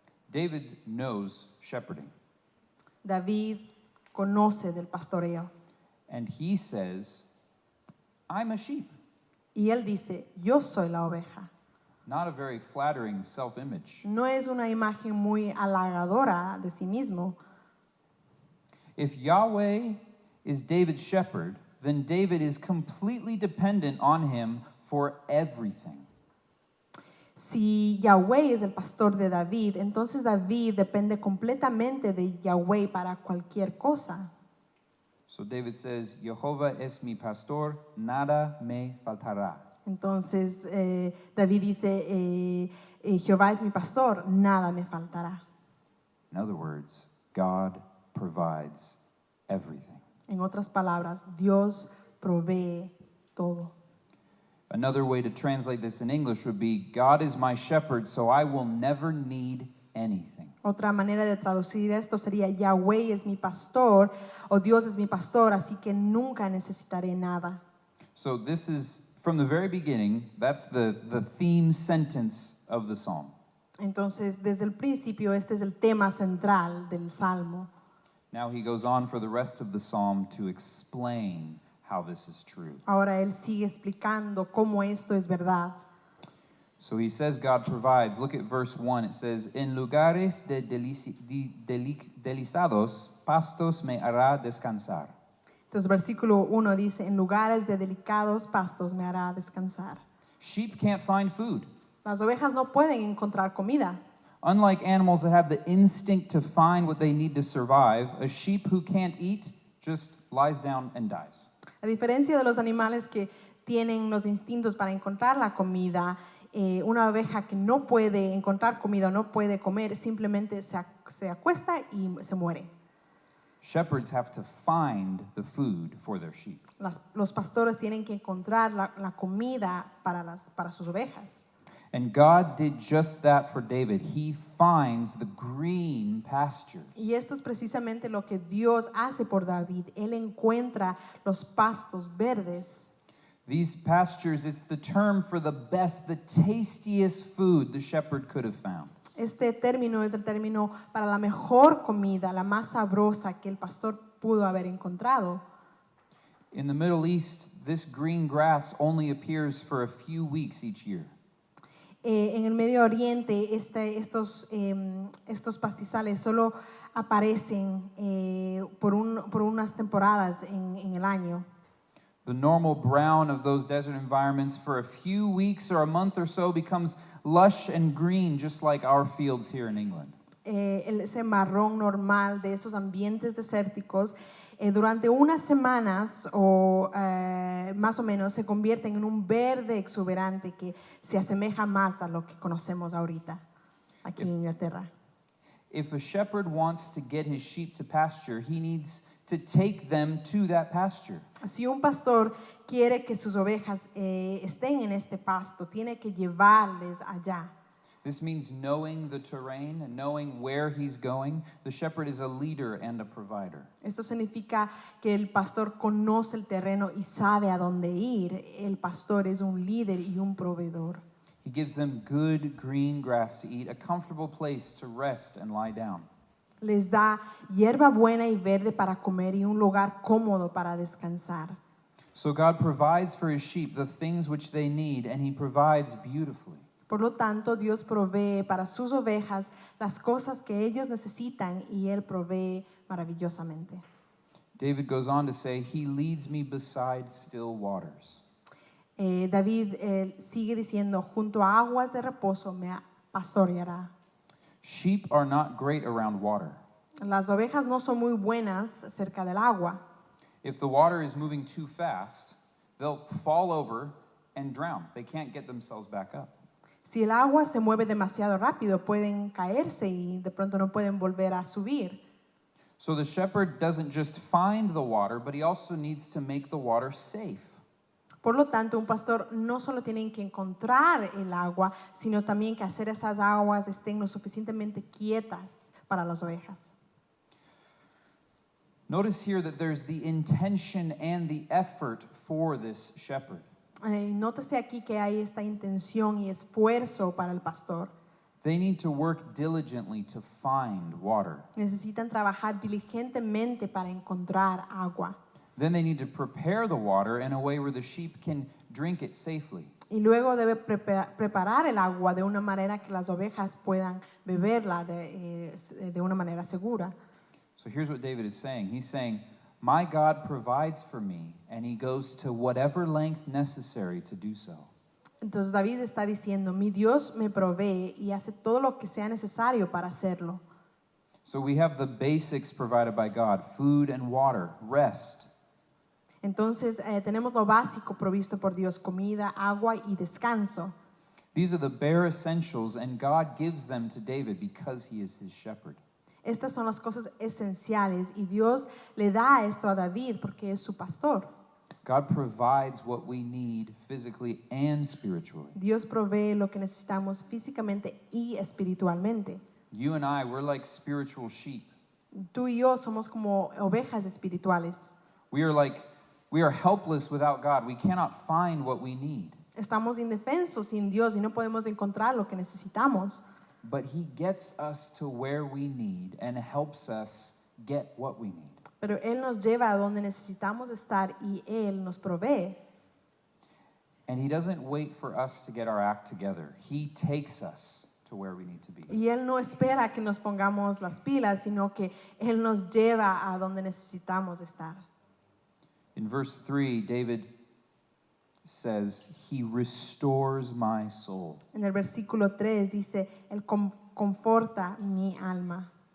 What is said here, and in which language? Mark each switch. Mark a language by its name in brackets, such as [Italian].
[English] David knows shepherding, [Spanish] David conoce del pastoreo. [English] and he says, I'm a sheep. [Spanish] Y él dice, yo soy la oveja. [English] Not a very flattering self-image. [Spanish] No es una imagen muy halagadora de sí mismo. [English] If Yahweh is David's shepherd, then David is completely dependent on him for everything. [Spanish] Si Yahweh es el pastor de David, entonces David depende completamente de Yahweh para cualquier cosa. [English] So David says, [Spanish] Jehová es mi pastor, nada me faltará. Entonces David dice, Jehová es mi pastor, nada me faltará. [English] In other words, God provides everything. [Spanish] En otras palabras, Dios provee todo. [English] Another way to translate this in English would be, God is my shepherd, so I will never need anything. [Spanish] Otra manera de traducir esto sería Yahweh es mi pastor o Dios es mi pastor, así que nunca necesitaré nada. [English] So this is, from the very beginning, that's the theme sentence of the psalm. [Spanish] Entonces, desde el principio, este es el tema central del Salmo. [English] Now he goes on for the rest of the psalm to explain how this is true. [Spanish] Ahora él sigue explicando cómo esto es verdad. [English] So he says God provides. Look at verse 1. It says, [Spanish] En lugares de delicados pastos me hará descansar. Entonces, versículo 1 dice, en lugares de delicados pastos me hará descansar. [English] Sheep can't find food. [Spanish] Las ovejas no pueden encontrar comida. [English] Unlike animals that have the instinct to find what they need to survive, a sheep who can't eat just lies down and dies. [Spanish] A diferencia de los animales que tienen los instintos para encontrar la comida, una oveja que no puede encontrar comida o no puede comer, simplemente se acuesta y se muere. [English] Shepherds have to find the food for their sheep. [Spanish] Los pastores tienen que encontrar la comida para sus ovejas. [English] And God did just that for David. He finds the green pastures. [Spanish] Y esto es precisamente lo que Dios hace por David. Él encuentra los pastos verdes. [English] These pastures, it's the term for the best, the tastiest food the shepherd could have found. [Spanish] Este término es el término para la mejor comida, la más sabrosa que el pastor pudo haber encontrado. [English] In the Middle East, this green grass only appears for a few weeks each year. [Spanish] En el Medio Oriente, estos pastizales solo aparecen por unas temporadas en el año. [English] The normal brown of those desert environments for a few weeks or a month or so becomes lush and green, just like our fields here in England. [Spanish] Ese marrón normal de esos ambientes desérticos, durante unas semanas o más o menos se convierten en un verde exuberante que se asemeja más a lo que conocemos ahorita aquí en Inglaterra. [English] If a shepherd wants to get his sheep to pasture, he needs to take them to that pasture. [Spanish] Si un pastor quiere que sus ovejas estén en este pasto, tiene que llevarles allá. [English] This means knowing the terrain and knowing where he's going. The shepherd is a leader and a provider. [Spanish] Esto significa que el pastor conoce el terreno y sabe a dónde ir. El pastor es un líder y un proveedor. [English] He gives them good green grass to eat, a comfortable place to rest and lie down. [Spanish] Les da hierba buena y verde para comer y un lugar cómodo para descansar. [English] So God provides for his sheep the things which they need, and he provides beautifully. [Spanish] Por lo tanto, Dios provee para sus ovejas las cosas que ellos necesitan y Él provee maravillosamente. [English] David goes on to say, he leads me beside still waters. [Spanish] David sigue diciendo, junto a aguas de reposo me pastoreará. [English] Sheep are not great around water. [Spanish] Las ovejas no son muy buenas cerca del agua. [English] If the water is moving too fast, they'll fall over and drown. They can't get themselves back up. [Spanish] Si el agua se mueve demasiado rápido, pueden caerse y de pronto no pueden volver a subir. [English] So the shepherd doesn't just find the water, but he also needs to make the water safe. [Spanish] Por lo tanto, un pastor no solo tiene que encontrar el agua, sino también que hacer esas aguas estén lo suficientemente quietas para las ovejas. [English] Notice here that there's the intention and the effort for this shepherd. [Spanish] Nótese aquí que hay esta intención y esfuerzo para el pastor. [English] They need to work diligently to find water. [Spanish] Necesitan trabajar diligentemente para encontrar agua. [English] Then they need to prepare the water in a way where the sheep can drink it safely. [Spanish] Y luego debe preparar el agua de una manera que las ovejas puedan beberla de una manera segura. [English] So here's what David is saying. He's saying, my God provides for me, and he goes to whatever length necessary to do so. [Spanish] Entonces David está diciendo, mi Dios me provee y hace todo lo que sea necesario para hacerlo. [English] So we have the basics provided by God, food and water, rest. [Spanish] Entonces tenemos lo básico provisto por Dios, comida, agua y descanso. [English] These are the bare essentials, and God gives them to David because he is his shepherd. [Spanish] Estas son las cosas esenciales y Dios le da esto a David porque es su pastor. [English] God provides what we need physically and spiritually. [Spanish] Dios provee lo que necesitamos físicamente y espiritualmente. [English] You and I, we're like spiritual sheep. [Spanish] Tú y yo somos como ovejas espirituales. [English] We are helpless without God. We cannot find what we need. [Spanish] Estamos indefensos sin Dios y no podemos encontrar lo que necesitamos. [English] But He gets us to where we need and helps us get what we need. [Spanish] Pero Él nos lleva a donde necesitamos estar y Él nos provee. [English] And He doesn't wait for us to get our act together. He takes us to where we need to be. [Spanish] Y Él no espera que nos pongamos las pilas, sino que Él nos lleva a donde necesitamos estar. [English] In verse 3, David says, He restores my soul. [Spanish] En el versículo 3 dice, Él confortará mi alma.